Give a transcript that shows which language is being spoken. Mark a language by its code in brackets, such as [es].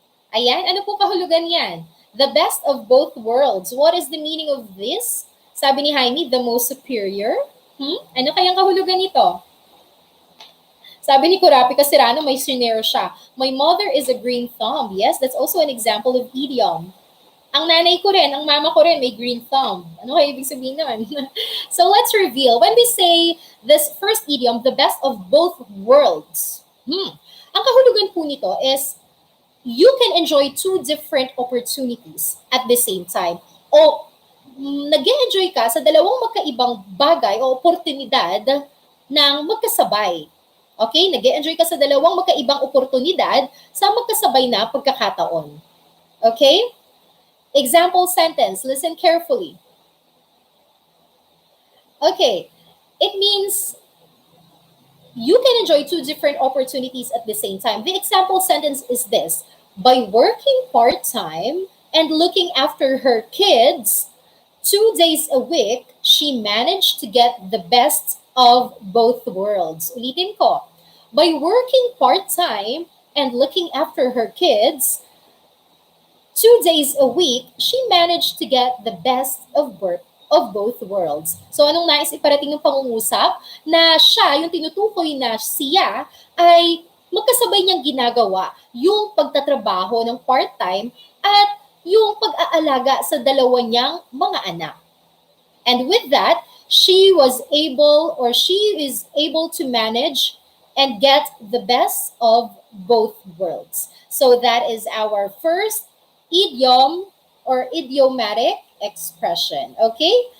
[tl] Ayan, ano po kahulugan yan? [en] The best of both worlds. What is the meaning of this? [tl] Sabi ni [en] Jaime, the most superior. [tl] Ano kayang kahulugan nito? Sabi ni Kurapi Kasirano, may scenario siya. [en] My mother is a green thumb. Yes, that's also an example of idiom. [tl] Ang nanay ko rin, ang mama ko rin may green thumb. Ano kaya ibig sabihin naman? [en] So let's reveal. When we say this first idiom, the best of both worlds. [tl] Ang kahulugan po nito [en] is you can enjoy two different opportunities at the same time. [tl] O nag-enjoy ka sa dalawang magkaibang bagay o oportunidad ng magkasabay. Okay? Nag-enjoy ka sa dalawang magkaibang oportunidad sa magkasabay na pagkakataon. Okay? [en] Example sentence. Listen carefully. Okay. It means you can enjoy two different opportunities at the same time. The example sentence is this. By working part-time and looking after her kids 2 days a week, she managed to get the best of both worlds. [tl] Ulitin ko. [en] By working part-time and looking after her kids 2 days a week, she managed to get the best of both worlds. [tl] So anong nais iparating ng pangungusap? Na siya, yung tinutukoy na siya, ay magkasabay niyang ginagawa yung pagtatrabaho ng part-time at yung pag-aalaga sa dalawa niyang mga anak. [en] And with that, she is able to manage and get the best of both worlds. So that is our first idiom or idiomatic expression. Okay?